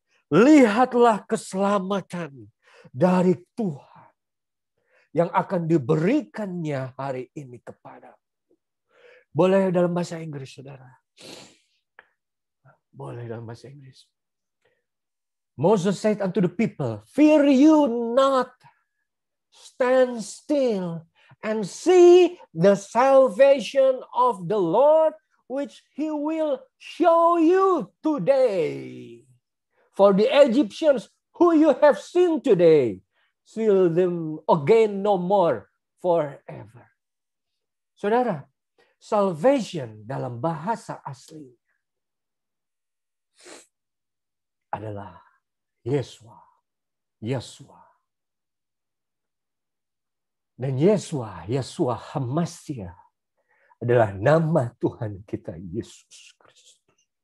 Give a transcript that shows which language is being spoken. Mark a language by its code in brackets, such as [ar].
[id] Lihatlah keselamatan dari Tuhan yang akan diberikannya hari ini kepadamu. Boleh dalam bahasa Inggris, saudara. Boleh dalam bahasa Inggris. [en] Moses said unto the people, fear you not, stand still, and see the salvation of the Lord, which he will show you today. For the Egyptians who you have seen today, see them again no more forever. [id] Saudara, salvation dalam bahasa asli adalah Yesua. Dan Yesua Hamasya adalah nama Tuhan kita Yesus Kristus.